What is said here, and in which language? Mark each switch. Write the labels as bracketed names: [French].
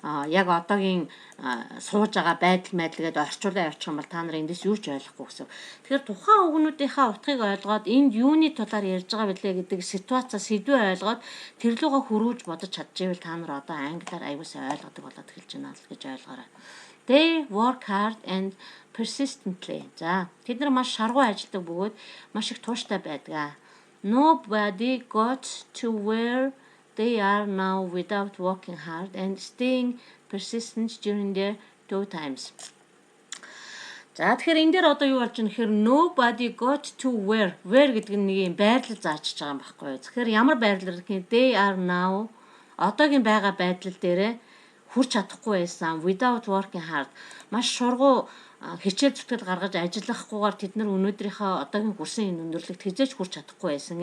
[Mongolian] Яг одоогийн сууж байгаа байдал гэдээ орчуулаад явуучих юм бол та нар эндээс юу ч ойлгохгүй гэсэн. Тэгэхээр тухайн үгнүүдийнхаа утгыг ойлгоод энд юуны талаар ярьж байгаа билээ гэдэг ситуацаа сэдвээ ойлгоод тэр лугаа хөрвүүлж бодож чадчихвэл та нар одоо англиар аюулсаа ойлгодог болоод эхэлж байна л гэж ойлгоорой. [English] They work hard and persistently. [Mongolian] За тэд нар маш шаргуу ажилладаг бөгөөд маш их тууштай байдаг. [English] Nobody got to where they are now without working hard and staying persistent during their tough times. [Mongolian] За тэгэхээр энэ дээр одоо юу болж байна гэхээр [English] nobody got to where [Mongolian] гэдэг нь нэг юм байрлал заачиж байгаа юм байхгүй юу. Тэгэхээр ямар байрлал гэхээр [English] they are now [Mongolian] одоогийн байгаа байдал дээрээ хүрч чадахгүй байсан [English] without working hard. [Mongolian] Маш шургуу хичээл зүтгэл гаргаж ажиллахгүйгээр тэд нар өнөөдрийнхөө одоогийн хүрсэн энэ өндөрлөгт хизээж хүрч чадахгүй байсан.